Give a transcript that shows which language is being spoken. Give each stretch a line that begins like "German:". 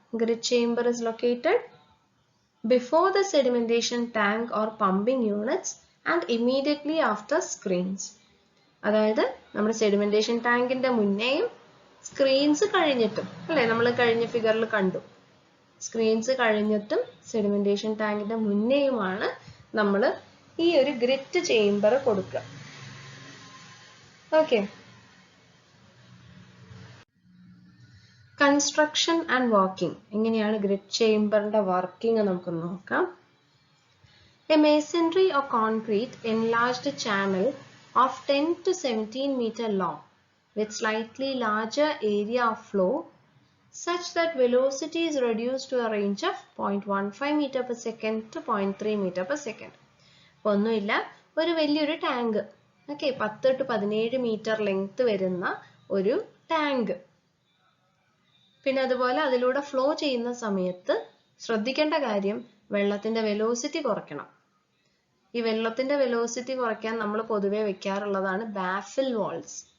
English: Grid chamber is located before the sedimentation tank or pumping units and immediately after screens.
Malayalam: അതായത് നമ്മുടെ sedimentation ടാങ്കിന്റെ മുന്നേയും screens കഴിഞ്ഞിട്ടും, അല്ലെ, നമ്മൾ കഴിഞ്ഞ ഫിഗറിൽ കണ്ടു. സ്ക്രീൻസ് കഴിഞ്ഞിട്ടും സെഡിമെന്റേഷൻ ടാങ്കിന്റെ മുന്നേയുമാണ് നമ്മൾ ഈ ഒരു ഗ്രിറ്റ് ചേംബർ കൊടുക്കുക.
English: Okay, construction and working.
Malayalam: എങ്ങനെയാണ് ഗ്രിഡ് ചേംബറിന്റെ വർക്കിംഗ് നമുക്ക് നോക്കാം.
English: A masonry or concrete enlarged channel of 10 to 17 meter long with slightly larger area of flow such that velocity is reduced to a range of 0.15 meter per second to 0.3 meter per second.
Malayalam: ഒന്നുമില്ല, ഒരു വലിയൊരു tank. Okay, 10 to 17 metre length വരുന്ന ഒരു tank. പിന്നെ അതുപോലെ അതിലൂടെ flow ചെയ്യുന്ന സമയത്ത് ശ്രദ്ധിക്കേണ്ട കാര്യം, വെള്ളത്തിന്റെ വെലോസിറ്റി കുറയ്ക്കണം. ഈ വെള്ളത്തിന്റെ വെലോസിറ്റി കുറയ്ക്കാൻ നമ്മൾ പൊതുവെ വെക്കാറുള്ളതാണ് ബാഫിൽ വാൾസ്.